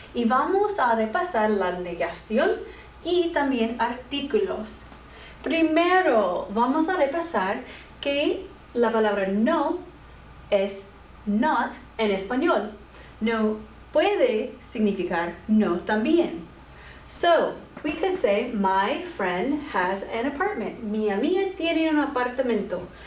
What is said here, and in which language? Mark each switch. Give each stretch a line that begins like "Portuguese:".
Spanish: Y vamos a repasar la negación y también artículos. Primero, vamos a repasar que la palabra no es not en español. No puede significar no también.
English: So, we could say, my friend has an apartment.
Spanish: Mi amiga tiene un apartamento.